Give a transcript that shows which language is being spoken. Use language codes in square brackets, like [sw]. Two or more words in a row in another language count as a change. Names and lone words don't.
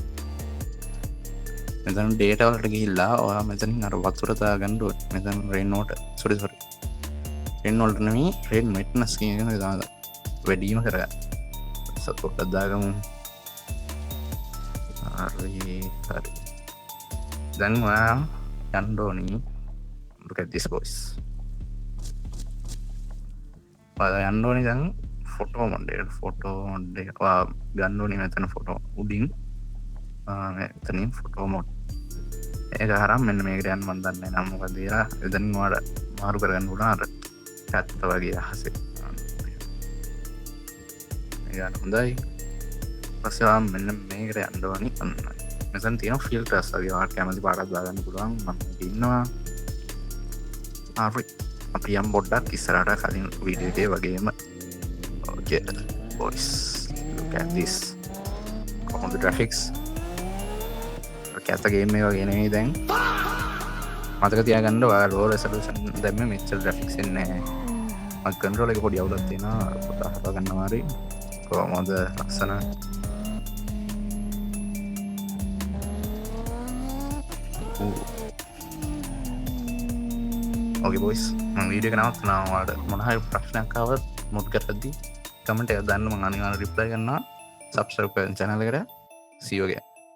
[si] මෙතන ඩේටා වලට ගිහිල්ලා ඔයා මෙතනින් අර වතුර දාගන්න ඕනේ. මෙතන [en] rain water sorry rain water [si] නෙමෙයි [en] rain wetness [si] කියන එක දාගන්න. වැඩිම කරගන්න. සපෝට් දාගමු. හරි. දැන් ඔයා යන්න ඕනි. [en] look at this boys. [si] ඔයා යන්න ඕනි දැන් [en] photo mode [si] එක ඔයා ගන්න ඕනි මෙතන ෆොටෝ උඩින් මෙතනින් [en] photo mode [si] ඒක හරහා මෙන්න මේකට යන්න මම දන්නේ නැහැ නම් මොකද කියලා එතනින් ඔයාලා මාරු කරගන්න පුළුවන් අර පැත්ත වගේ අහසේ ඒක හොඳයි ඊපස්සේ ඔයා මෙන්න මේකට යන්න ඕනි මෙතන තියෙන ෆිල්ටර්ස් වගේ ඔයාලා කැමති පාටක් දාගන්න පුළුවන් මම ඉන්නවා හරි අපි යම් පොඩ්ඩක් ඉස්සරහට කලින් වීඩියෝ එකේ වගේම [en] okay boys look at this on the graphics [si] කැත ගේම් එක වගේ නෙමෙයි දැන් මතක තියාගන්න ඔයාලා [en] low resolution [si] දැම්මේ මෙච්චර graphics එන්නේ නැහැ මම control එක පොඩි අවුලක් තියෙනවා පොඩ්ඩක් හදා ගන්නවා හරි කොහොමද ලස්සන [en] okay boys [si] මම වීඩියෝ එක නවත්තනවා ඔයාලට මොන හරි ප්‍රශ්නයක් ආවොත් මොඩ් කරද්දී කමෙන්ට් එකක් දාන්න මම අනිවාර්යෙන් රිප්ලයි කරනවා subscribe කරන්න channel එකට [en] see you again